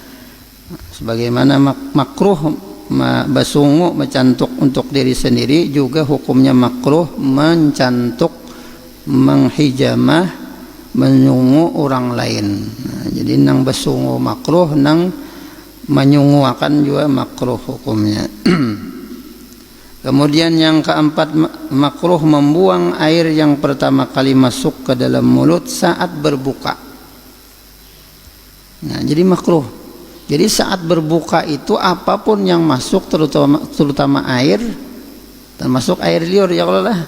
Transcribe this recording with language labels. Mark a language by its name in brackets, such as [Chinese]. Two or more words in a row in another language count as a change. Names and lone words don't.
[Indonesian] Sebagaimana makruh basungu, mencantuk untuk diri sendiri, juga hukumnya makruh mencantuk, menghijamah, menyungu orang lain. [Banjar] Nah, jadi nang basungu makruh, nang menyungu akan juga makruh hukumnya. [Indonesian] Kemudian yang keempat, makruh membuang air yang pertama kali masuk ke dalam mulut saat berbuka. Nah, jadi makruh. Jadi saat berbuka itu apapun yang masuk, terutama air, termasuk air liur ya Allah lah.